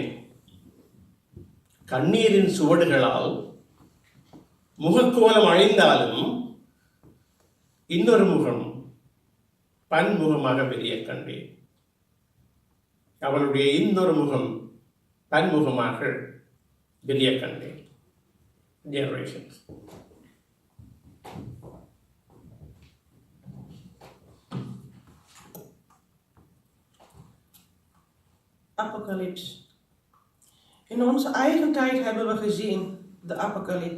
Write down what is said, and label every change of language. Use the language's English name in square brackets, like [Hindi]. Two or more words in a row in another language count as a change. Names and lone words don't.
[Tamil] கண்ணீரின் சுவடுகளால் முகக்கோலம் அழிந்தாலும் இன்னொரு முகம் பன்முகமாக வெளியே கண்டேன். அவளுடைய இன்னொரு முகம் பன்முகமாக வெளியே கண்டேன். [English] Generations. [Dutch] Apocalyps. In onze eigen tijd hebben we gezien de apocalyps.